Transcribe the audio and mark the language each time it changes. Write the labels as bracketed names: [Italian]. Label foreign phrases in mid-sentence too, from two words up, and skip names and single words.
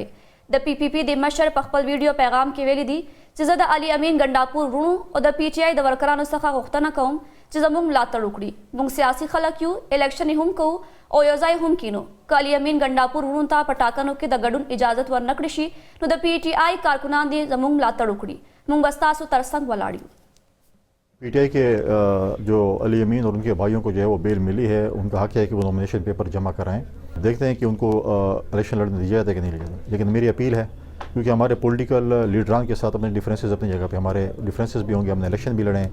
[Pashto] د پی پی پی د مشر په خپل ویډیو پیغام کې ویلي دي چې زه د علي امین ګنډاپور وروڼو او د پی ټی آی د ورکرانو څخه غوښتنه کوم چې زموږ ملاتړ وکړي. موږ سیاسي خلک یو، الیکشن هم کوو او یو ځای هم کینو. که علي امین ګنډاپور وروڼو ته په ټاکنو کې د ګډون اجازت ورنکړي شي نو د پی ټی آی کارکنان دې زموږ ملاتړ وکړي. موږ به ستاسو ترڅنګ ولاړ یو. [Urdu] پی ٹی آئی کے جو علی امین اور ان کے بھائیوں کو جو ہے وہ بیل ملی ہے، ان کا حق ہے کہ وہ [English] nomination paper [Urdu] جمع کرائیں. دیکھتے ہیں کہ ان کو الیکشن لڑنے دیا جاتا ہے کہ نہیں لیا جاتا. لیکن میری اپیل ہے، کیونکہ ہمارے پولیٹیکل لیڈران کے ساتھ اپنے ڈفرنسز اپنی جگہ پہ ہمارے ڈفرنسز بھی ہوں گے، ہم نے الیکشن بھی لڑے ہیں.